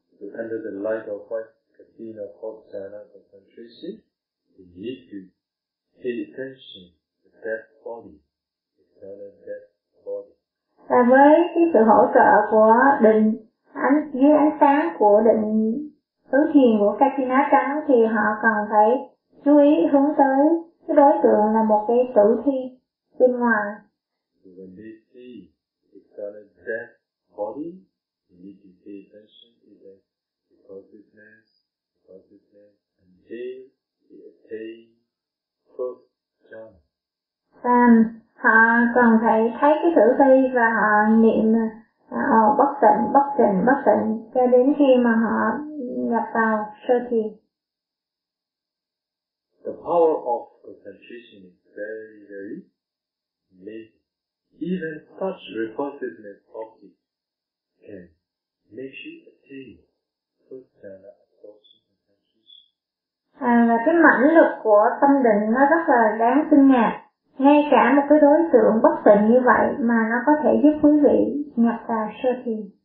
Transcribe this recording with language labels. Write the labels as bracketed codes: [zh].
[en] So under the light of white kasina pochana concentration, you need to pay attention to death body, external death body. [vi] Và với cái sự hỗ trợ của định ánh dưới ánh sáng của định tứ thiền của kasina trắng thì họ cần phải chú ý hướng tới cái đối tượng là một cái tử thi bên ngoài. [en] When they see external death body, you need to pay attention to the consciousness, the consciousness until he attains first jhana. [vi] Xem, họ cần phải thấy cái thử thi và họ niệm bất tịnh, bất tịnh, bất tịnh cho đến khi mà họ nhập vào sơ thiền. [en] The power of concentration is very, very amazing. Even such repulsiveness object can make you attain first jhana absorption concentration. [vi] Và cái mãnh lực của tâm định nó rất là đáng kinh ngạc. Ngay cả một cái đối tượng bất tịnh như vậy mà nó có thể giúp quý vị nhập vào sơ thiền.